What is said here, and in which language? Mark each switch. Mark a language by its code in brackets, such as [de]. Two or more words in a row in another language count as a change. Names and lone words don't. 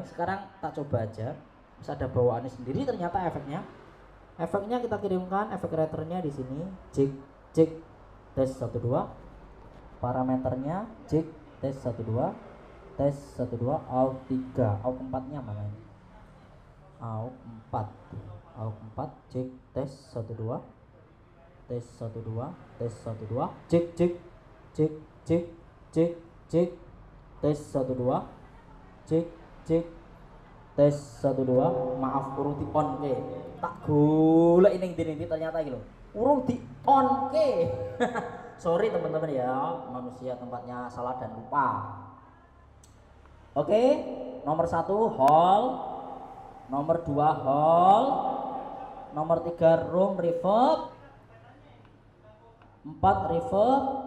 [id] Sekarang tak coba aja. bisa ada bawaannya sendiri ternyata efeknya. Efeknya kita kirimkan efek writernya di sini, jig jig tes 12, parameternya jig tes 12, tes 12, AUX 3, AUX 4 nya mana ini? AUX 4, AUX 4, jig tes 12, tes 12, tes 12, jig jig jig jig jig jig tes 12, [jv] jig jig tes 12, maaf urung di on ke, tak golek ini ternyata gitu urung di on ke. [id] Sorry teman-teman ya, manusia tempatnya salah dan lupa. Oke, nomor 1 hall, nomor 2 hall, nomor 3 [en] room reverb, [id] 4 reverb.